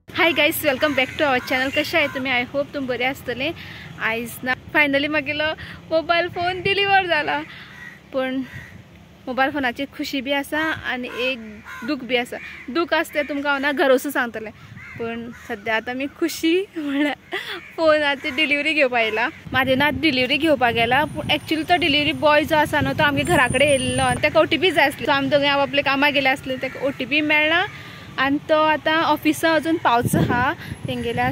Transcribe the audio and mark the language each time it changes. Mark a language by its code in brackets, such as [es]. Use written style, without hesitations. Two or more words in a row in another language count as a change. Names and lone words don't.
[en] Hi guys, welcome back to our channel. [mr] कशा आहे तुम्ही? [en] I hope [kok] तुम्ही बरे आसतले. आयज ना फायनली मागेलो मोबाईल फोन डिलिव्हर झाला. पण मोबाईल फोनाची खुशी बी आसा आणि एक दुःख बी आसा. दुःख असते तुमका ना घर वचून सांगतले, पण सध्या आता मी खुशी म्हणल्यार फोनाची डिलिव्हरी घेवपा आयला. माझे ना डिलिव्हरी घेवपा गेला, पण ॲक्च्युली तो डिलिव्हरी बॉय जो आसा ना तो आमच्या घराकडे येयल्लो आणि ताका OTP जाय आसली. सो आमी दोघे आपले कामाक गेले आसले, ताका OTP मेळना आणि तो आता ऑफिसा अजून पावचो हा तेंगेल्या.